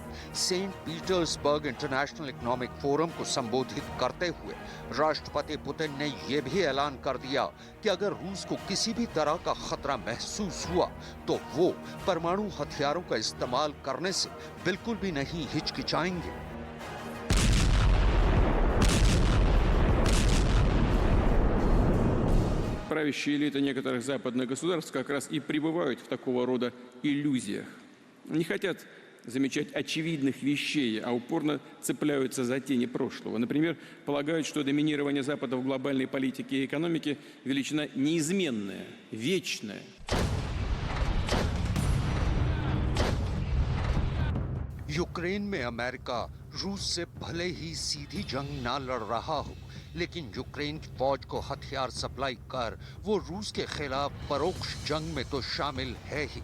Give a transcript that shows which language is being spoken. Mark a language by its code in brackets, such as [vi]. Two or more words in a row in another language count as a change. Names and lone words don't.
[hi] सेंट पीटर्सबर्ग इंटरनेशनल इकोनॉमिक फोरम को संबोधित करते हुए राष्ट्रपति पुतिन ने यह भी ऐलान कर दिया कि अगर रूस को किसी भी तरह का खतरा महसूस हुआ तो वो परमाणु हथियारों का इस्तेमाल करने से बिल्कुल भी नहीं हिचकिचाएंगे। [ru] Правящие элиты некоторых западных государств как раз и пребывают в такого рода иллюзиях. Не хотят замечать очевидных вещей, а упорно цепляются за тени прошлого. Например, полагают, что доминирование Запада в глобальной политике и экономике – величина неизменная, вечная. [hi] यूक्रेन में अमेरिका रूस से भले ही सीधी जंग ना लड़ रहा हो, लेकिन यूक्रेन की फौज को हथियार सप्लाई कर वो रूस के खिलाफ परोक्ष जंग में तो शामिल है ही।